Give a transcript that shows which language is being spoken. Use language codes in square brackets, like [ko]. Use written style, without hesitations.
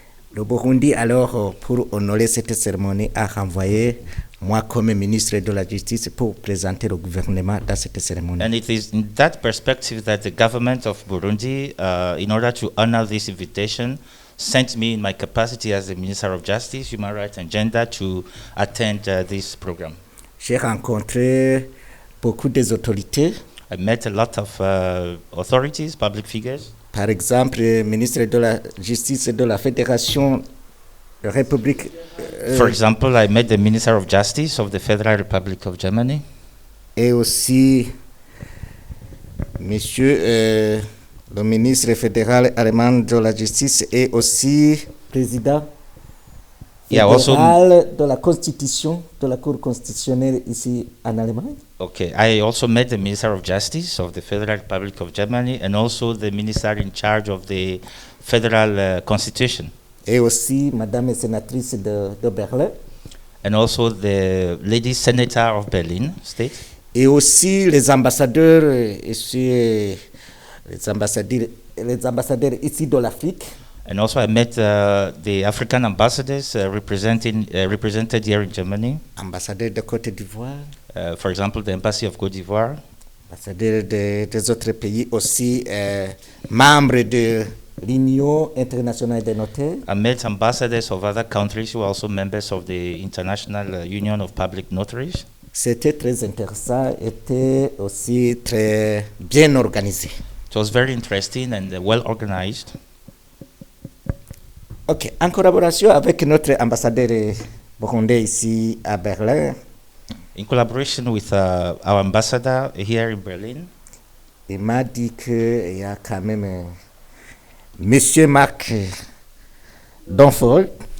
[fr] Le Burundi alors, pour honorer cette cérémonie, a renvoyé moi comme ministre de la Justice pour présenter le gouvernement dans cette cérémonie. [en] and it is in that perspective that the government of Burundi, in order to honor this invitation, sent me in my capacity as the Minister of Justice, Human Rights and Gender to attend this program. [fr] J'ai rencontré beaucoup des autorités. [en] I met a lot of authorities, public figures. [fr] Par exemple, le ministre de la Justice de la Fédération de République. [en] For example, I met the Minister of Justice of the Federal Republic of Germany. [fr] Et aussi, monsieur le ministre fédéral allemand de la Justice et aussi président fédéral de la Constitution, de la Cour constitutionnelle ici en Allemagne. [en] Okay, I also met the Minister of Justice of the Federal Republic of Germany and also the Minister in charge of the Federal Constitution. [fr] et aussi Madame sénatrice de Berlin. [en] And also the lady senator of Berlin state. [fr] Et aussi les ambassadeurs ici, les ambassadeurs ici de l'Afrique. [en] And also I met the African ambassadors represented here in Germany. [fr] Ambassadeur de Côte d'Ivoire. [en] For example, the embassy of Côte d'Ivoire. [fr] Ambassadeurs des autres pays aussi, membres de l'Union internationale des notaires. [en] I met ambassadors of other countries who are also members of the International Union of Public Notaries. [fr] C'était très intéressant, était aussi très bien organisé. [en] It was very interesting and well organized. [fr] Ok, en collaboration avec notre ambassadeur burundais ici à Berlin. [en] In collaboration with our ambassador here in Berlin. [fr] Il m'a dit qu'il y a quand même Monsieur Marc Donfried.